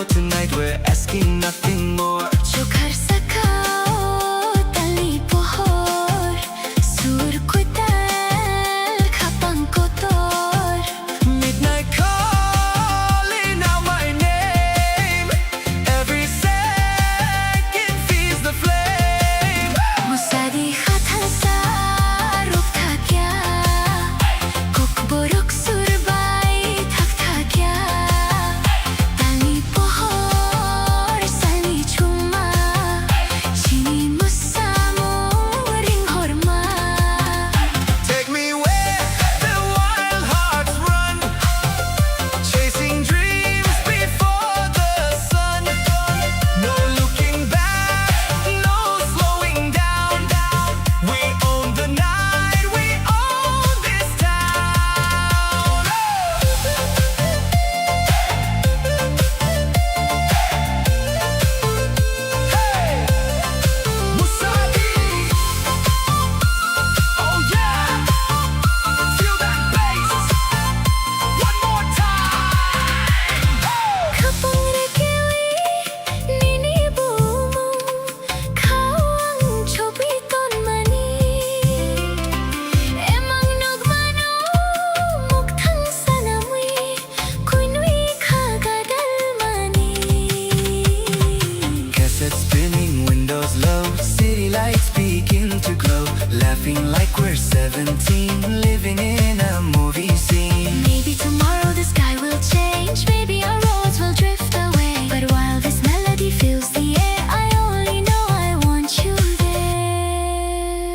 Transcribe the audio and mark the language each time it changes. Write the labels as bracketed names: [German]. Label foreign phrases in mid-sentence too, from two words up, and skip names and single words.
[English] Tonight we're asking nothing more. [Kok Borok] Chokar sakao tali pohor sur kutal kapang kotor. [English] Midnight calling out my name. Every second feeds the flame. [Kok Borok] Musadi khatan sa ruk tha kya borok surbai thak tha kya tali pohor sali chuma chini musamo ring horma. [English] Take me where the wild hearts run, chasing dreams before the sun. No looking back, no slowing down. We own the night, we own this town. Hey, Musadi. Oh yeah, feel that bass. One more time. [Kok Borok] Kapang rekewi nini bumu kawang chobi ton mani emang nagmano mukthang sanamwi kunwi khagadal mani. [English] Cassette spinning, windows low, city lights begin to glow. Laughing like we're 17, living in a movie scene. Maybe tomorrow the sky will change, maybe our roads will drift away. But while this melody fills the air, I only know I want you there.